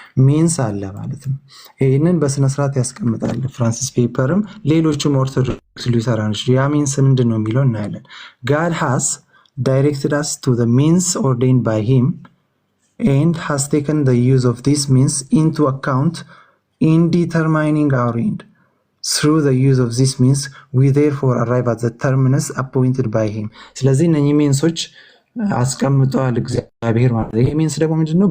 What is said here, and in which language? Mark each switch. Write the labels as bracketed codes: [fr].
[am] ሚንስ አለ ማለት ነው። ይህንን በስነስርዓት ያስቀምጣል ፍራንሲስ ፔፐርም ሌሎችም ኦርቶዶክስ ሉተራኖች። ያ ሚንስ ምንድን ነው የሚለው እናያለን። [en] God has directed us to the means ordained by him and has taken the use of these means into account in determining our end. Through the use of these means we therefore arrive at the terminus appointed by him. [am] ስለዚህ እነኚህ ሚንሶች አስቀምጠዋል እግዚአብሔር ማለት ነው። ይሄ ሚንስ ደግሞ ምንድነው?